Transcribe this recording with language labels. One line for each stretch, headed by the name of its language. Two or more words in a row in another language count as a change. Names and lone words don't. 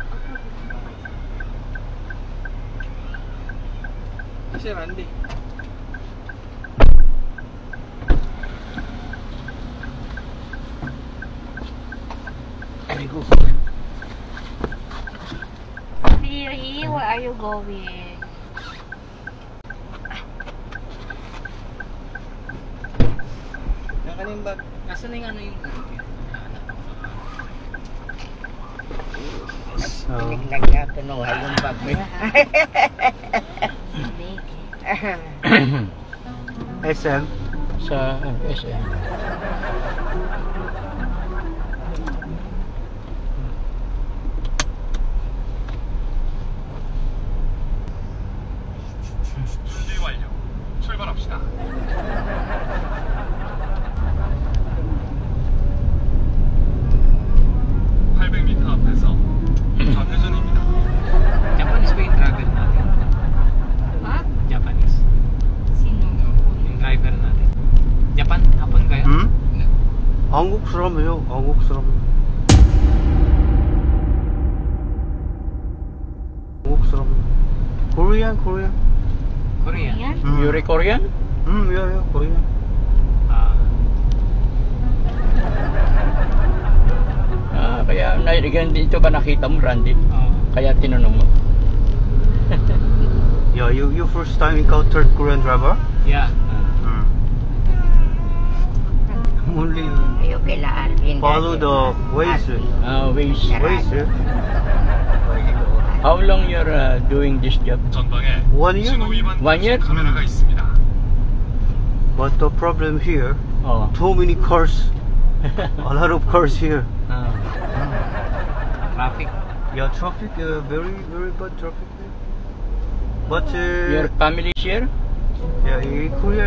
Filipino: Si Randy. Riri,
English: where are you going?
Filipino: Yung kaning bag. Nasaan na yung ano yung So, Nagkatunuhan yung bag mo. SM. sa SM.
Korean: 준비 완료. 출발합시다. 800m 앞에서 좌회전입니다.
Filipino: Japanese ba yung driver natin? Ha? Japanese. Sino? Yung driver natin. Japan? Hapon kaya?
Korean: 응? 한국 사람이에요. 한국 사람. 한국 사람.
English: Korean. Korean? Korean? Yuri Korean? Yeah, Korean.
Filipino: Kaya dito ba nakita mo, Randy? Kaya tinanong mo.
English: Yeah, you first time encountered Korean driver? Yeah. Only
Filipino: Ayaw kila Alvin.
English: follow the ways. Waze. How long you're doing this job?
Korean: 전방에
English: 1 year?
Korean: 신호 위반
English: One year?
Korean: 카메라가 있습니다.
English: But the problem here, Oh. too many cars. A lot of cars here. Traffic. Yeah, traffic, very bad traffic there. But Your family is here? yeah, in Korea.